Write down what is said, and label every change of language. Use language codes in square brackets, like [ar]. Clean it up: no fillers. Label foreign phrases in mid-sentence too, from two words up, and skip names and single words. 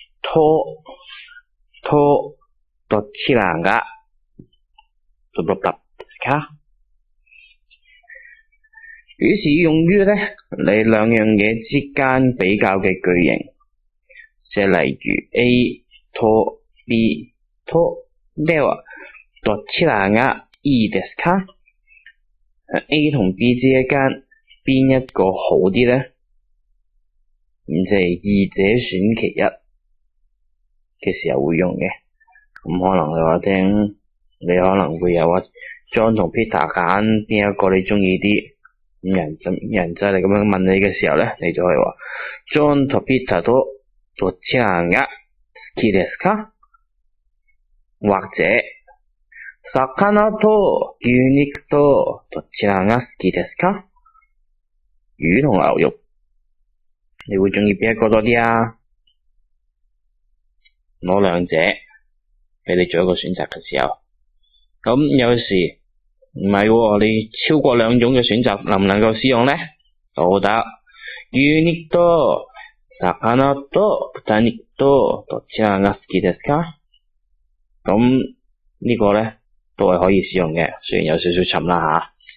[ja] とどちらが讀讀讀ですか？ [yue] 於是用於呢你兩樣嘢之間比較嘅句型，即係例如 [ja] A と B とではどちらがいいですか？ [yue] A 同 B 之間邊一個好啲呢？咁即係二者選其一嘅時候會用嘅。咁可能你話聽，你可能會有John 同 Peter 揀邊一個你鍾意啲，咁人就嚟咁樣問你嘅時候呢，你就可以話 [ja] John と Peter とどちらが好きですか？或者魚と牛肉とどちらが好きですか？ [yue] 魚同牛肉，你會鍾意邊一個多啲啊？攞兩者俾你做一個選擇嘅時候，咁有時唔係喎，你超過兩種嘅選擇能唔能夠使用呢？都得。 [ja] 牛肉と魚と豚肉とどちらが好きですか？ [yue] 咁呢個呢都係可以使用嘅，雖然有少少沉啦吓。